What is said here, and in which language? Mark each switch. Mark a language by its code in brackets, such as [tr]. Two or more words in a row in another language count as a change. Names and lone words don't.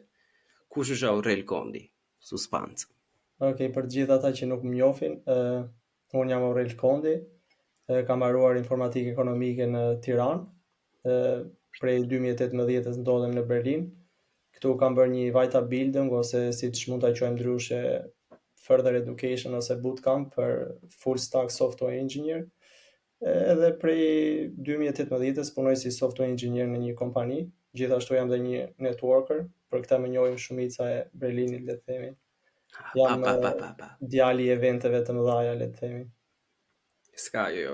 [sq] Kush është Aurel Kondi? Suspans. Okej, për të gjithë ata që nuk më njohin, unë jam Aurel Kondi, kam mbaruar informatikë ekonomike në Tiranë, prej 2018-s ndodhem në Berlin. Këtu kam bërë një vajta building ose siç mund ta quajmë ndryshe [en] further education [sq] ose bootcamp për [en] full stack software engineer. [sq] Edhe prej 2018-s punoj si [en] software engineer [sq] në një kompani. Gjithashtu jam dhe një networker, për këtë më njohin shumica e Berlinit, le të themi. Jam djali i eventeve të mëdha, le të themi. Ska, jo.